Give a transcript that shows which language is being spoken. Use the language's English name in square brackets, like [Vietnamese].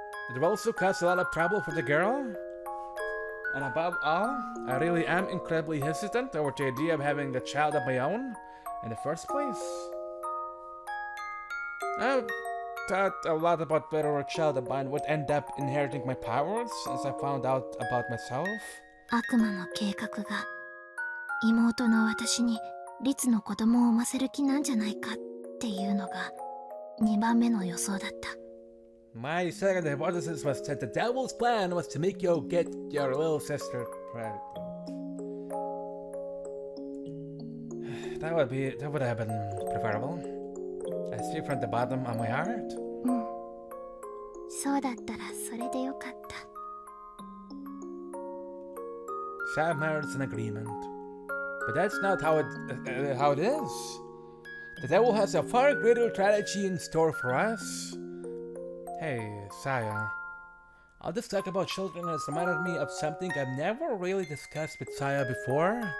[English] It will also cause a lot of trouble for the girl. And above all, I really am incredibly hesitant over the idea of having a child of my own in the first place. thought a lot about whether a child of mine would end up inheriting my powers as I found out about myself. [Japanese] 悪魔の計画が妹の私に律の子供を産ませる気なんじゃないかっていうのが2番目の予想だった。 [English] My second hypothesis was that the devil's plan was to make you get your little sister pregnant. That would have been preferable. I speak from the bottom of my heart. [Japanese] うん、そうだったらそれでよかった。 [English] Sam merits an agreement, but that's not how it is. The devil has a far greater strategy in store for us. Hey, Sayo. All this talk about children has reminded me of something I've never really discussed with Sayo before.